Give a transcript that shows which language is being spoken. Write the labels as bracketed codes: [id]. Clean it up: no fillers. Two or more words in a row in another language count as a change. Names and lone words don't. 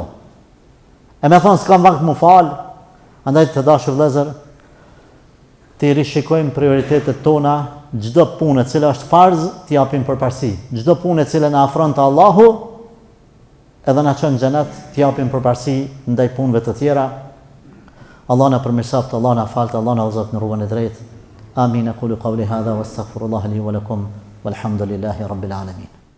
[sq] E me thonë s'kam vakt më falë, andaj të dashur vëllezër, të rishikojmë prioritetet tona, çdo punë e cila është farz, t'i japim përparësi. Çdo punë e cila na afron te Allahu, edhe na çon në xhenet, t'i japim përparësi ndaj punëve të tjera. Allah na përmirësoft, Allah na falt, Allah na udhëzon në rrugën e drejtë. Amin. [ar] أقول قولي هذا وأستغفر الله لي ولكم والحمد لله رب العالمين.